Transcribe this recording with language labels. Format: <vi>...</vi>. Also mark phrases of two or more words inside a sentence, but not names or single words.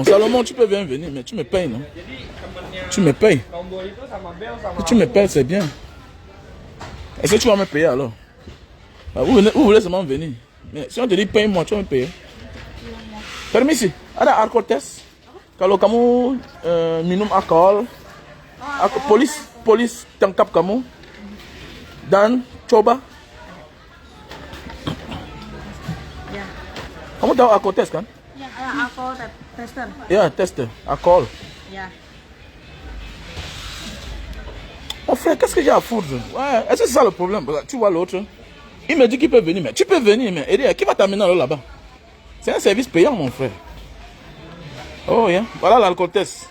<fr>Salomon, tu peux bien venir, mais tu me payes, non? Tu me payes. Si tu me payes, c'est bien. Est-ce que tu vas me payer alors? Vous voulez seulement venir. Mais si on te dit paye-moi, tu vas me payer. Permis,</fr> <id>ada arkotes. Kalau kamu minum alkohol, polis tangkap kamu dan coba. Kamu tahu alkotes kan?</id> <en>Alcohol tester.</en> <id>Ya, tester, alcool. Ya.</id> <fr>Mon frère, qu'est-ce que j'ai à foutre? Ouais, est-ce que c'est ça le problème? Tu vois l'autre, il me dit qu'il peut venir, mais tu peux venir, mais Eddie, qui va t'amener là-bas? C'est un service payant, mon frère.</fr> <en>Oh, yeah.</en> <fr>Voilà l'alcool test.</fr>